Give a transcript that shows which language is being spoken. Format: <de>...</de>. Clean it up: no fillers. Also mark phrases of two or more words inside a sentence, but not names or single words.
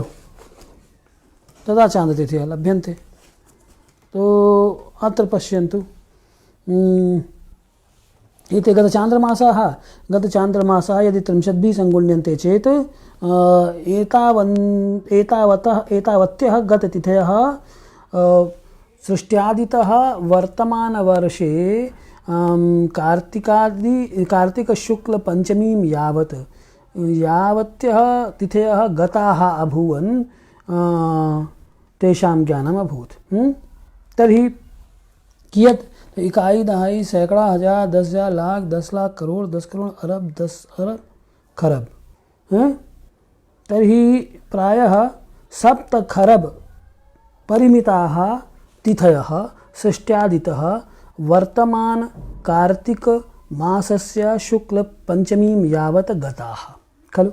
<sa>तदा चान्द्रतिथयः लभ्यन्ते। तो अत्र पश्यन्तु, एते गतचान्द्रमासाः यदि 30 सङ्गुण्यन्ते चेत् एतावत्यः गततिथयः सृष्ट्यादितः वर्तमानवर्षे कार्तिकशुक्लपञ्चमीं यावत्यः तिथयः गताः अभूवन् तेषां ज्ञानम् अभूत्। तर्हि कियत्?</sa> <hi>इकाई दहाई सैकड़ा हजार 10,000 लाख 10 लाख करोड़ 10 करोड़ अरब 10 अरब खरब।</hi> <sa>तर्हि प्रायः 7 खरब परिमिताः तिथयः सृष्ट्यादितः वर्तमान कार्तिक मासस्य शुक्लपञ्चमीं यावत् गताः खलु।</sa>